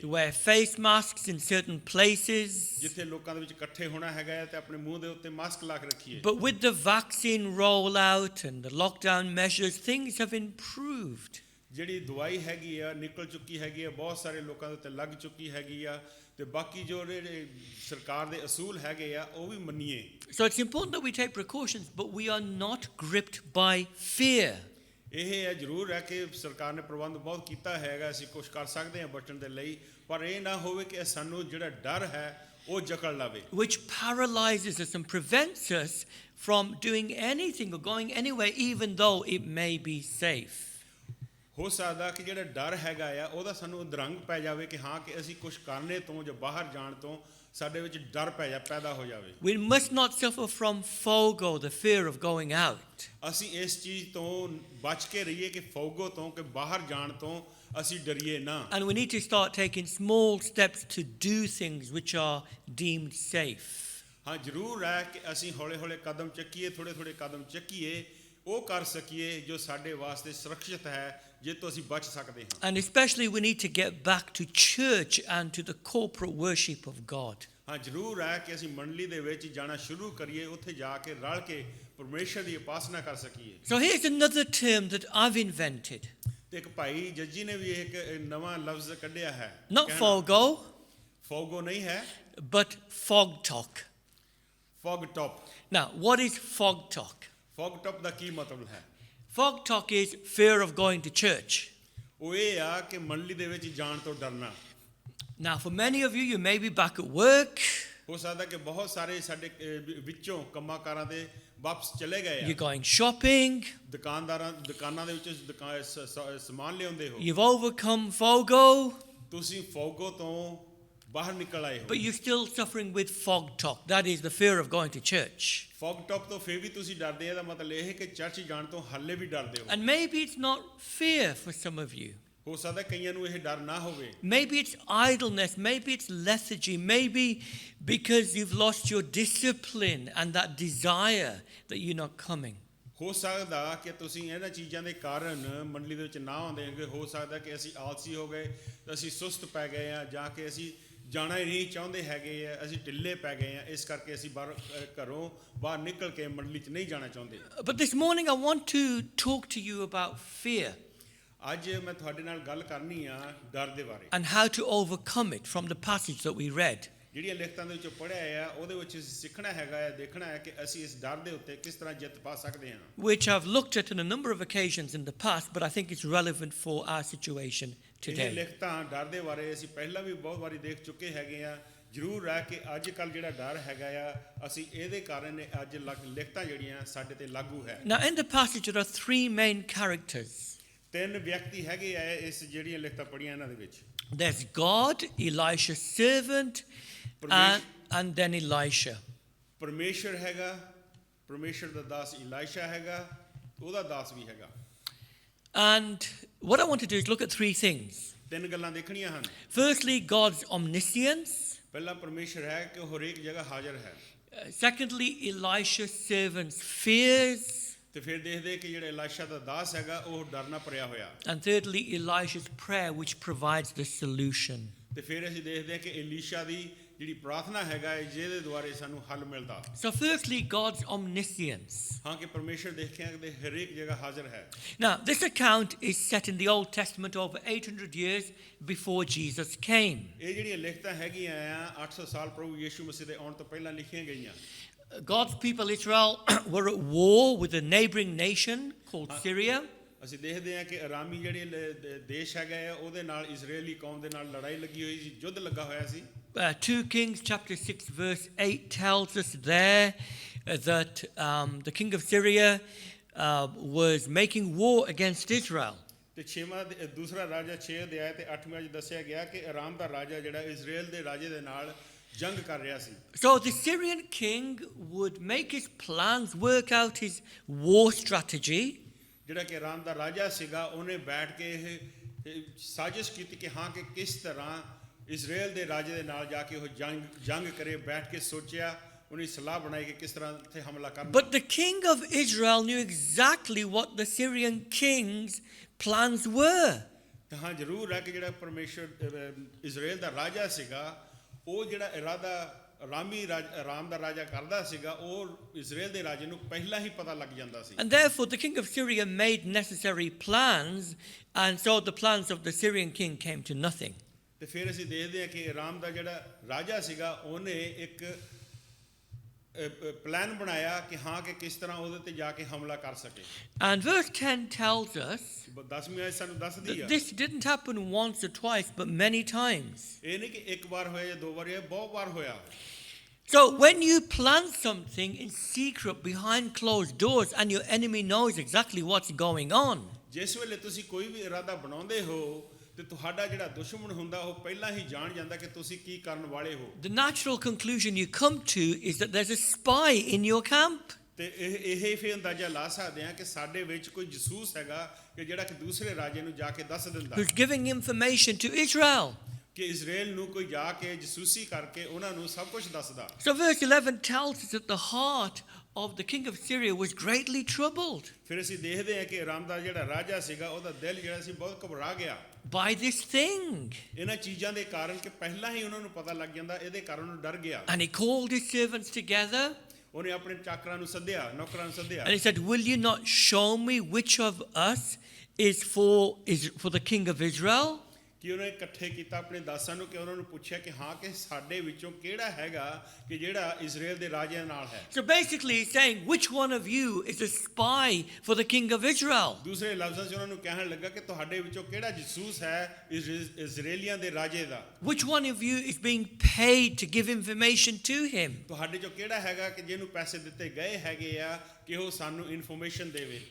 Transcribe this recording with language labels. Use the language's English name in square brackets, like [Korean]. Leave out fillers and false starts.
[English] to wear face masks in certain places. [Punjabi] ਜਿੱਥੇ ਲੋਕਾਂ ਦੇ ਵਿੱਚ ਇਕੱਠੇ ਹੋਣਾ ਹੈਗਾ ਹੈ ਤੇ ਆਪਣੇ ਮੂੰਹ ਦੇ ਉੱਤੇ ਮਾਸਕ ਲਾ ਕੇ ਰੱਖੀਏ। [English] But with the vaccine rollout and the lockdown measures, things have improved. [Punjabi] ਜਿਹੜੀ ਦਵਾਈ ਹੈਗੀ ਆ ਨਿਕਲ ਚੁੱਕੀ ਹੈਗੀ ਆ, ਬਹੁਤ ਸਾਰੇ ਲੋਕਾਂ ਦੇ ਉੱਤੇ ਲੱਗ ਚੁੱਕੀ ਹੈਗੀ ਆ ਤੇ ਬਾਕੀ ਜੋ ਜਿਹੜੇ ਸਰਕਾਰ ਦੇ ਅਸੂਲ ਹੈਗੇ ਆ ਉਹ ਵੀ ਮੰਨੀਏ। [English] So it's important that we take precautions, but we are not gripped by fear. [Punjabi] ਇਹ ਹੈ ਜ਼ਰੂਰ ਹੈ ਕਿ ਸਰਕਾਰ ਨੇ ਪ੍ਰਬੰਧ ਬਹੁਤ ਕੀਤਾ ਹੈਗਾ, ਅਸੀਂ ਕੁਝ ਕਰ ਸਕਦੇ ਹਾਂ ਬਚਣ ਦੇ ਲਈ, ਪਰ ਇਹ ਨਾ ਹੋਵੇ ਕਿ ਸਾਨੂੰ ਜਿਹੜਾ ਡਰ ਹੈ ਉਹ ਜਕੜ ਲਵੇ, [English] Which paralyzes us and prevents us from doing anything or going anywhere, even though it may be safe. [Punjabi] ਹੋ ਸਕਦਾ ਕਿ ਜਿਹੜਾ ਡਰ ਹੈਗਾ ਆ ਉਹਦਾ ਸਾਨੂੰ ਅਧਰੰਗ ਪੈ ਜਾਵੇ ਕਿ ਹਾਂ ਕਿ ਅਸੀਂ ਕੁਝ ਕਰਨੇ ਤੋਂ ਜਾਂ ਬਾਹਰ ਜਾਣ ਤੋਂ ਸਾਡੇ ਵਿੱਚ ਡਰ ਪੈਦਾ ਹੋ ਜਾਵੇ। [English] We must not suffer from FOGO, the fear of going out. [Punjabi] ਅਸੀਂ ਇਸ ਚੀਜ਼ ਤੋਂ ਬਚ ਕੇ ਰਹੀਏ ਕਿ ਫੋਗੋ ਤੋਂ, ਕਿ ਬਾਹਰ ਜਾਣ ਤੋਂ ਅਸੀਂ ਡਰੀਏ ਨਾ। [English] And we need to start taking small steps to do things which are deemed safe. [Punjabi] ਹਾਂ ਜ਼ਰੂਰ ਹੈ ਕਿ ਅਸੀਂ ਹੌਲੇ ਹੌਲੇ ਕਦਮ ਚੱਕੀਏ, ਥੋੜੇ ਕਦਮ ਚੱਕੀਏ, ਉਹ ਕਰ ਸਕੀਏ ਜੋ ਸਾਡੇ ਵਾਸਤੇ ਸੁਰੱਖਿਅਤ ਹੈ, ਜਿਸ ਤੋਂ ਅਸੀਂ ਬਚ ਸਕਦੇ ਹਾਂ। [English] And especially we need to get back to church and to the corporate worship of God. [Punjabi] ਹਾਂ ਜ਼ਰੂਰ ਹੈ ਕਿ ਅਸੀਂ ਮੰਡਲੀ ਦੇ ਵਿੱਚ ਜਾਣਾ ਸ਼ੁਰੂ ਕਰੀਏ, ਉੱਥੇ ਜਾ ਕੇ ਰਲ ਕੇ ਪਰਮੇਸ਼ਰ ਦੀ ਉਪਾਸਨਾ ਕਰ ਸਕੀਏ। [English] So here's another term that I've invented. [Punjabi] ਤੇ ਇੱਕ ਭਾਈ ਜੱਜੀ ਨੇ ਵੀ ਇੱਕ ਨਵਾਂ ਲਫ਼ਜ਼ ਕੱਢਿਆ ਹੈ। [English] Not FOGO, [Punjabi] ਫੋਗੋ ਨਹੀਂ ਹੈ, [English] but fog talk. [Punjabi] Fog top. [English] Now, what is fog talk? [Punjabi] Fog top ਦਾ ਕੀ ਮਤਲਬ ਹੈ? [English] Fog talk is fear of going to church. [Punjabi] ਉਹ ਇਹ ਆ ਕਿ ਮੰਡਲੀ ਦੇ ਵਿੱਚ ਜਾਣ ਤੋਂ ਡਰਨਾ। [English] Now, for many of you, you may be back at work. [Punjabi] ਹੋ ਸਕਦਾ ਕਿ ਬਹੁਤ ਸਾਰੇ ਸਾਡੇ ਵਿੱਚੋਂ ਕੰਮਾਂਕਾਰਾਂ ਦੇ ਵਾਪਸ ਚਲੇ ਗਏ [English] You're [Punjabi] ਆ, [English] going shopping. [Punjabi] ਦੁਕਾਨਾਂ ਦੇ ਵਿੱਚ ਸਮਾਨ ਲਿਆਉਂਦੇ ਹੋ, [English] You've overcome FOGO, [Punjabi] ਤੁਸੀਂ ਫੋਗੋ ਤੋਂ ਬਾਹਰ ਨਿਕਲ ਆਏ ਹੋ, [English] but you're still suffering with fog talk. That is the fear of going to church. [Punjabi] Fog top ਤੋਂ ਫਿਰ ਵੀ ਤੁਸੀਂ ਡਰਦੇ ਆ, ਇਹਦਾ ਮਤਲਬ ਇਹ ਹੈ ਕਿ ਚਰਚ ਜਾਣ ਤੋਂ ਹਾਲੇ ਵੀ ਡਰਦੇ ਹੋ। [English] And maybe it's not fear for some of you. [Punjabi] ਹੋ ਸਕਦਾ ਕਈਆਂ ਨੂੰ ਇਹ ਡਰ ਨਾ ਹੋਵੇ। [English] Maybe it's idleness. Maybe it's lethargy. Maybe because you've lost your discipline and that desire that you're not coming. [Punjabi] ਹੋ ਸਕਦਾ ਕਿ ਤੁਸੀਂ ਇਹਨਾਂ ਚੀਜ਼ਾਂ ਦੇ ਕਾਰਨ ਮੰਡਲੀ ਦੇ ਵਿੱਚ ਨਾ ਆਉਂਦੇ ਹੋਗੇ। ਹੋ ਸਕਦਾ ਕਿ ਅਸੀਂ ਆਲਸੀ ਹੋ ਗਏ, ਅਸੀਂ ਸੁਸਤ ਪੈ ਗਏ ਆ, ਜਾਂ ਕਿ ਅਸੀਂ ਜਾਣਾ ਹੀ ਨਹੀਂ ਚਾਹੁੰਦੇ ਹੈਗੇ ਆ, ਅਸੀਂ ਢਿੱਲੇ ਪੈ ਗਏ ਆ, ਇਸ ਕਰਕੇ ਅਸੀਂ ਘਰੋਂ ਬਾਹਰ ਨਿਕਲ ਕੇ ਮੰਡਲੀ 'ਚ ਨਹੀਂ ਜਾਣਾ ਚਾਹੁੰਦੇ। [English] But this morning I want to talk to you about fear [Punjabi] ਅੱਜ ਮੈਂ ਤੁਹਾਡੇ ਨਾਲ ਗੱਲ ਕਰਨੀ ਆ ਡਰ ਦੇ ਬਾਰੇ, [English] and how to overcome it from the passage that we read. [Punjabi] ਜਿਹੜੀਆਂ ਲਿਖਤਾਂ ਦੇ ਵਿੱਚੋਂ ਪੜ੍ਹਿਆ ਆ ਉਹਦੇ ਵਿੱਚ ਅਸੀਂ ਸਿੱਖਣਾ ਹੈਗਾ ਹੈ, ਦੇਖਣਾ ਹੈ ਕਿ ਅਸੀਂ ਇਸ ਡਰ ਦੇ ਉੱਤੇ ਕਿਸ ਤਰ੍ਹਾਂ ਜਿੱਤ ਪਾ ਸਕਦੇ ਹਾਂ। [English] Which I've looked at on a number of occasions in the past, but I think it's relevant for our situation [Punjabi] ਇਹ [English] today. [Punjabi] ਲਿਖਤਾਂ ਡਰ ਦੇ ਬਾਰੇ ਅਸੀਂ ਪਹਿਲਾਂ ਵੀ ਬਹੁਤ ਵਾਰੀ ਦੇਖ ਚੁੱਕੇ ਹੈਗੇ ਆ। ਜ਼ਰੂਰ ਹੈ ਕਿ ਅੱਜ ਕੱਲ੍ਹ ਜਿਹੜਾ ਡਰ ਹੈਗਾ ਆ, ਅਸੀਂ ਇਹਦੇ ਕਾਰਨ ਅੱਜ ਲਿਖਤਾਂ ਜਿਹੜੀਆਂ ਸਾਡੇ ਤੇ ਲਾਗੂ ਹੈ। [English] Now in the passage there are three main characters. [Punjabi] ਤਿੰਨ ਵਿਅਕਤੀ ਹੈਗੇ ਆ ਇਸ ਜਿਹੜੀਆਂ ਲਿਖਤਾਂ ਪੜ੍ਹੀਆਂ ਇਹਨਾਂ ਦੇ ਵਿੱਚ। [English] There's God, Elisha's servant, and then Elisha. [Punjabi] ਪਰਮੇਸ਼ਰ ਹੈਗਾ, ਪਰਮੇਸ਼ਰ ਦਾ ਦਾਸ ਇਲਾਇਸ਼ਾ ਹੈਗਾ, ਉਹਦਾ ਦਾਸ ਵੀ ਹੈਗਾ। [English] And what I want to do is look at three things. [Punjabi] ਤਿੰਨ ਗੱਲਾਂ ਦੇਖਣੀਆਂ ਹਨ। [English] Firstly, God's omniscience. [Punjabi] ਪਹਿਲਾ ਪਰਮੇਸ਼ਰ ਹੈ ਕਿ ਉਹ ਹਰੇਕ ਜਗ੍ਹਾ ਹਾਜ਼ਰ ਹੈ। [English] Secondly, Elisha's servant's fears. [Punjabi] ਤੇ ਫਿਰ ਦੇਖਦੇ ਕਿ ਜਿਹੜਾ ਇਲਾਸ਼ਾ ਦਾ ਦਾਸ ਹੈਗਾ ਉਹ ਡਰਨਾ ਭਰਿਆ ਹੋਇਆ। [English] And thirdly, Elisha's prayer, which provides the solution. [Punjabi] ਤੇ ਫਿਰ ਅਸੀਂ ਦੇਖਦੇ ਹਾਂ ਕਿ ਈਲੀਸ਼ਾ ਦੀ ਜਿਹੜੀ ਪ੍ਰਾਰਥਨਾ ਹੈਗਾ ਹੈ ਜਿਹਦੇ ਦੁਆਰੇ ਸਾਨੂੰ ਹੱਲ ਮਿਲਦਾ। [English] So firstly, God's omniscience. [Punjabi] ਹਾਂ ਕਿ ਪਰਮੇਸ਼ਰ ਦੇਖਿਆ ਕਿ ਹਰੇਕ ਜਗ੍ਹਾ ਹਾਜ਼ਰ ਹੈ। [English] Now, this account is set in the Old Testament over 800 years before Jesus came. [Punjabi] ਇਹ ਜਿਹੜੀਆਂ ਲਿਖਤਾਂ ਹੈਗੀਆਂ ਆ 800 ਸਾਲ ਪ੍ਰਭੂ ਯੀਸ਼ੂ ਮਸੀਹ ਦੇ ਆਉਣ ਤੋਂ ਪਹਿਲਾਂ ਲਿਖੀਆਂ ਗਈਆਂ। [English] God's people, Israel, were at war with a neighboring nation called Syria. [Punjabi] ਅਸੀਂ ਦੇਖਦੇ ਹਾਂ ਕਿ ਅਰਾਮੀ ਜਿਹੜੇ ਦੇਸ਼ ਹੈਗਾ ਆ ਉਹਦੇ ਨਾਲ ਇਜ਼ਰਾਈਲੀ ਕੌਮ ਦੇ ਨਾਲ ਲੜਾਈ ਲੱਗੀ ਹੋਈ ਸੀ, ਯੁੱਧ ਲੱਗਾ ਹੋਇਆ ਸੀ। [English] 2 Kings chapter 6 verse 8 tells us there that the king of Syria was making war against Israel. [Punjabi] ਤੇ ਦੂਸਰਾ ਰਾਜਾ 6 ਅਧਿਆਇ ਤੇ 8ਵੇਂ ਵਿੱਚ ਦੱਸਿਆ ਗਿਆ ਕਿ ਅਰਾਮ ਦਾ ਰਾਜਾ ਜਿਹੜਾ ਇਜ਼ਰਾਈਲ ਦੇ ਰਾਜੇ ਦੇ ਨਾਲ ਜੰਗ ਕਰ ਰਿਹਾ ਸੀ। [English] So the Syrian king would make his plans, work out his war strategy. [Punjabi] ਜਿਹੜਾ ਕਿ ਅਰਾਮ ਦਾ ਰਾਜਾ ਸੀਗਾ ਉਹਨੇ ਬੈਠ ਕੇ ਇਹ ਸਾਜ਼ਿਸ਼ ਕੀਤੀ ਕਿ ਹਾਂ ਕਿ ਕਿਸ ਤਰ੍ਹਾਂ ਇਜ਼ਰਾਈਲ ਦੇ ਰਾਜੇ ਦੇ ਨਾਲ ਜਾ ਕੇ ਉਹ ਜੰਗ ਕਰੇ। ਬੈਠ ਕੇ ਸੋਚਿਆ, ਉਹਨੇ ਸਲਾਹ ਬਣਾਈ ਕਿ ਕਿਸ ਤਰ੍ਹਾਂ ਇੱਥੇ ਹਮਲਾ ਕਰਨਾ। [English] But the king of Israel knew exactly what the Syrian king's plans were. [Punjabi] ਤਾਂ ਹਾਂ ਜ਼ਰੂਰ ਹੈ ਕਿ ਜਿਹੜਾ ਪਰਮੇਸ਼ਰ ਇਜ਼ਰਾਈਲ ਦਾ ਰਾਜਾ ਸੀਗਾ ਉਹ ਜਿਹੜਾ ਇਰਾਦਾ ਅਰਾਮ ਦਾ ਰਾਜਾ ਕਰਦਾ ਸੀਗਾ ਉਹ ਇਜ਼ਰਾਈਲ ਦੇ ਰਾਜੇ ਨੂੰ ਪਹਿਲਾਂ ਹੀ ਪਤਾ ਲੱਗ ਜਾਂਦਾ ਸੀ। [English] And therefore the king of Syria made necessary plans, and so the plans of the Syrian king came to nothing. [Punjabi] ਤੇ ਫਿਰ ਅਸੀਂ ਦੇਖਦੇ ਹਾਂ ਕਿ ਅਰਾਮ ਦਾ ਜਿਹੜਾ ਰਾਜਾ ਸੀਗਾ ਉਹਨੇ ਇੱਕ ਪਲਾਨ ਬਣਾਇਆ ਕਿ ਹਾਂ ਕਿ ਕਿਸ ਤਰ੍ਹਾਂ ਉਹਦੇ ਤੇ ਜਾ ਕੇ ਹਮਲਾ ਕਰ ਸਕੇ। [English] And verse 10 tells us [Punjabi] 10ਵੀਂ ਆਇਤ ਸਾਨੂੰ ਦੱਸਦੀ [English] that [Punjabi] ਆ [English] this didn't happen once or twice, but many times. [Punjabi] ਇਹ ਨਹੀਂ ਕਿ ਇੱਕ ਵਾਰ ਹੋਇਆ ਜਾਂ ਦੋ ਵਾਰ ਹੋਇਆ, ਬਹੁਤ ਵਾਰ ਹੋਇਆ। [English] So when you plan something in secret behind closed doors and your enemy knows exactly what's going on, [Punjabi] ਜਿਸ ਵੇਲੇ ਤੁਸੀਂ ਕੋਈ ਵੀ ਇਰਾਦਾ ਬਣਾਉਂਦੇ ਹੋ ਤੇ ਤੁਹਾਡਾ ਜਿਹੜਾ ਦੁਸ਼ਮਣ ਹੁੰਦਾ ਉਹ ਪਹਿਲਾਂ ਹੀ ਜਾਣ ਜਾਂਦਾ ਕਿ ਤੁਸੀਂ ਕੀ ਕਰਨ ਵਾਲੇ ਹੋ। [English] the natural conclusion you come to is that there's a spy in your camp. [Punjabi] ਤੇ ਇਹ ਫਿਰ ਅੰਦਾਜ਼ਾ ਲਾ ਸਕਦੇ ਹਾਂ ਕਿ ਸਾਡੇ ਵਿੱਚ ਕੋਈ ਜਸੂਸ ਹੈਗਾ ਕਿ ਜਿਹੜਾ ਕਿ ਦੂਸਰੇ ਰਾਜੇ ਨੂੰ ਜਾ ਕੇ ਦੱਸ ਦਿੰਦਾ [English] Who's giving information to Israel. [Punjabi] ਕਿ ਇਜ਼ਰਾਈਲ ਨੂੰ ਕੋਈ ਜਾ ਕੇ ਜਸੂਸੀ ਕਰਕੇ ਉਹਨਾਂ ਨੂੰ ਸਭ ਕੁਝ ਦੱਸਦਾ। [English] So verse 11 tells us that the heart of the king of Syria was greatly troubled [Punjabi] ਫਿਰ ਅਸੀਂ ਦੇਖਦੇ ਹਾਂ ਕਿ ਅਰਾਮ ਦਾ ਜਿਹੜਾ ਰਾਜਾ ਸੀਗਾ ਉਹਦਾ ਦਿਲ ਜਿਹੜਾ ਸੀ ਬਹੁਤ ਘਬਰਾ ਗਿਆ [English] by this thing. [Punjabi] ਇਹਨਾਂ ਚੀਜ਼ਾਂ ਦੇ ਕਾਰਨ ਕਿ ਪਹਿਲਾਂ ਹੀ ਉਹਨਾਂ ਨੂੰ ਪਤਾ ਲੱਗ ਜਾਂਦਾ, ਇਹਦੇ ਕਾਰਨ ਉਹ ਡਰ ਗਿਆ। [English] And he called his servants together [Punjabi] ਉਹਨੇ ਆਪਣੇ ਚਾਕਰਾਂ ਨੂੰ ਸੱਦਿਆ, ਨੌਕਰਾਂ ਨੂੰ ਸੱਦਿਆ। [English] and he said, will you not show me which of us is for the king of Israel? [Punjabi] ਕਿ ਉਹਨੇ ਇਕੱਠੇ ਕੀਤਾ ਆਪਣੇ ਦਾਸਾਂ ਨੂੰ ਕਿ ਉਹਨਾਂ ਨੂੰ ਪੁੱਛਿਆ ਕਿ ਹਾਂ ਕਿ ਸਾਡੇ ਵਿੱਚੋਂ ਕਿਹੜਾ ਹੈਗਾ ਕਿ ਜਿਹੜਾ ਇਜ਼ਰਾਈਲ ਦੇ ਰਾਜੇ ਨਾਲ ਹੈ। [English] So basically he's saying, which one of you is a spy for the king of Israel? [Punjabi] ਦੂਸਰੇ ਲਫ਼ਜ਼ਾਂ 'ਚ ਉਹਨਾਂ ਨੂੰ ਕਹਿਣ ਲੱਗਾ ਕਿ ਤੁਹਾਡੇ ਵਿੱਚੋਂ ਕਿਹੜਾ ਜਸੂਸ ਹੈ ਇਜ਼ਰਾਈਲੀਆਂ ਦੇ ਰਾਜੇ ਦਾ। [English] Which one of you is being paid to give information to him? [Punjabi] ਤੁਹਾਡੇ 'ਚੋਂ ਕਿਹੜਾ ਹੈਗਾ ਕਿ ਜਿਹਨੂੰ ਪੈਸੇ ਦਿੱਤੇ ਗਏ ਹੈਗੇ ਆ ਕਿ ਉਹ ਸਾਨੂੰ ਇਨਫੋਰਮੇਸ਼ਨ ਦੇਵੇ।